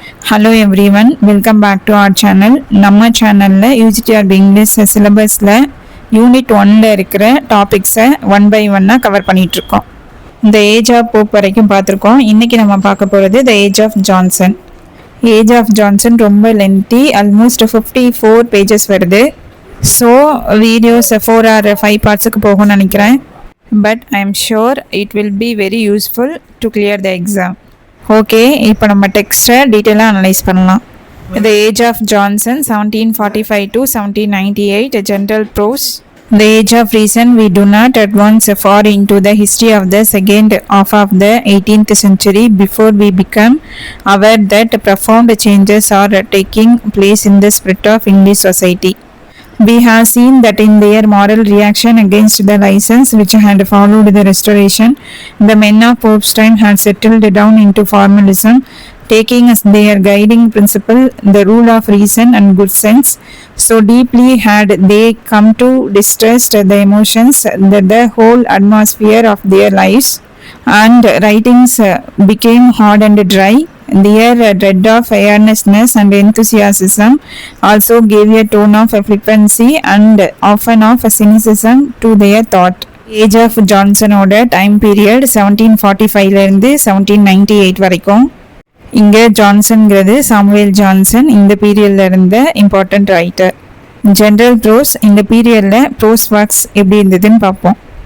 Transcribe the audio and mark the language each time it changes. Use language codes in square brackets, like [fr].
[en] Hello everyone, welcome back to our channel. [ta] நம்ம சேனல்ல UGTRB English சிலபஸ்ல unit 1ல இருக்கிற டாபிக்ஸை one by ஒன்னா கவர் பண்ணிட்டு இருக்கோம். இந்த ஏஜ் ஆஃப் போப் வரைக்கும் பார்த்துருக்கோம். இன்னைக்கு நம்ம பார்க்க போகிறது the age of Johnson. Age of Johnson ரொம்ப லென்த்தி, ஆல்மோஸ்ட் 54 பேஜஸ் வருது. ஸோ வீடியோஸ் 4 or 5 பார்ட்ஸுக்கு போகும்னு நினைக்கிறேன். [en] But I am sure it will be very useful to clear the exam. [ta] Okay, இப்போ நம்ம டெக்ஸ்ட்டை டீட்டெயிலாக அனலைஸ் பண்ணலாம். [en] The age of Johnson 1745 to 1798, general prose. The age of reason, we do not advance far into the history of the second half of the 18th century before we become aware that profound changes are taking place in the spirit of English society. We have seen that in their moral reaction against the license which had followed the Restoration, the men of Pope's time had settled down into formalism, taking as their guiding principle the rule of reason and good sense. So deeply had they come to distrust the emotions that the whole atmosphere of their lives and writings became hard and dry. Their dread of earnestness and enthusiasm also gave a tone of flippancy and often of cynicism to their thought. [ta] Age of Johnson ஓட time period 1745லேருந்து 1798 வரைக்கும். இங்கே ஜான்சன்கிறது Samuel Johnson இந்த பீரியடில் இருந்த important writer. General pros, இந்த பீரியடில் pros works எப்படி இருந்ததுன்னு பார்ப்போம்.